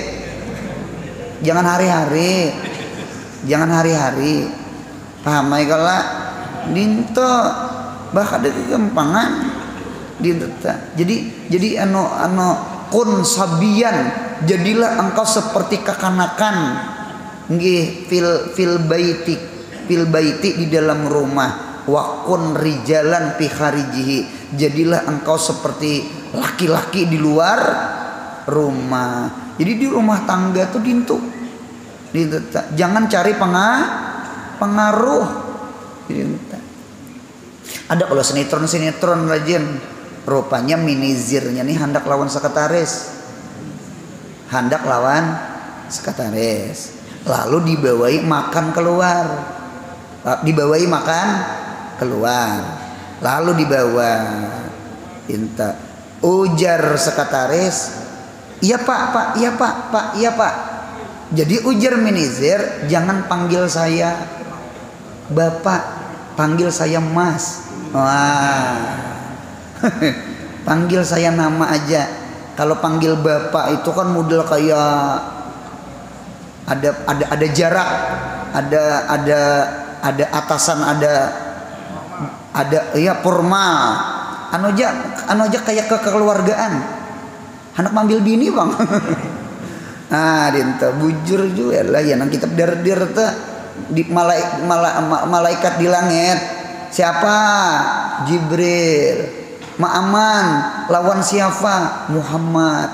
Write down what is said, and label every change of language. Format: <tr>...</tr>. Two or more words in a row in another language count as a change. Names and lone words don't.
<bjn>Jangan hari-hari paham ay kala dinto bah ada kegampangan dinto. Jadi anu</bjn> <ar>kun sabian,</ar> <bjn>jadilah engkau seperti kekanakan nggih</bjn> <ar>fil baiti</ar> <bjn>di dalam rumah,</bjn> <ar>wa kun rijalan fi kharijihi,</ar> <bjn>jadilah engkau seperti laki-laki di luar rumah. Jadi di rumah tangga tuh dintu jangan cari pengaruh. Ada kalau sinetron rajin, rupanya minizirnya nih hendak lawan sekretaris, lalu dibawahi makan keluar, lalu dibawa minta ujar sekretaris, iya pak. Jadi ujar minizir,</bjn> <id>jangan panggil saya bapak, panggil saya mas. Wah panggil saya nama aja.</id> <bjn>Kalau panggil bapak itu kan model kayak ada jarak, ada atasan, ada ya formal. Anu aja kayak kekeluargaan. Anak manggil bini bang. Dinta bujur juga lah ya nang kitab dardir teh di malaikat di langit. Siapa? Jibril. Ma'aman lawan siapa? Muhammad.</bjn>